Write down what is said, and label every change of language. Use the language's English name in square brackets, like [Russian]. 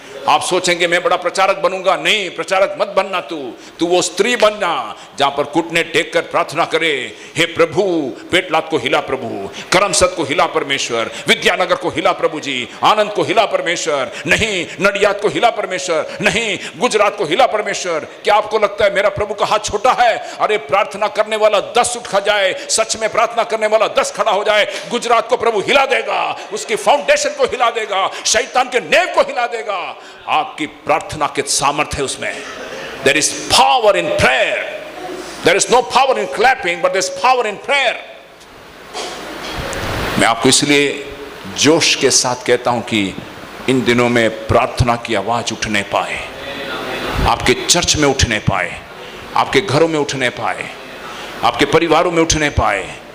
[Hindi] आप सोचेंगे मैं बड़ा प्रचारक बनूंगा, नहीं, प्रचारक मत बनना। तू वो स्त्री बनना जहां पर घुटने टेक कर प्रार्थना करे, हे प्रभु पेटलाद को हिला प्रभु, करमसद को हिला परमेश्वर, विद्यानगर को हिला प्रभु जी, आनंद को हिला परमेश्वर, नहीं नडियाद को हिला परमेश्वर, नहीं गुजरात को हिला परमेश्वर। क्या आपको लगता है मेरा प्रभु का हाथ छोटा है? अरे प्रार्थना करने वाला 10 उठ खा जाए, सच में प्रार्थना करने वाला 10 खड़ा हो जाए, गुजरात को प्रभु हिला देगा, उसकी फाउंडेशन को हिला देगा, शैतान के नेव को हिला देगा। आपकी प्रार्थना के सामर्थ्य है उसमें। [English] There is power in prayer. There is no power in clapping, but there is power in prayer. [Hindi] मैं आपको इसलिए जोश के साथ कहता हूं कि इन दिनों में प्रार्थना की आवाज उठने पाए, आपके चर्च में उठने पाए, आपके घरों में उठने पाए, आपके परिवारों में उठने पाए।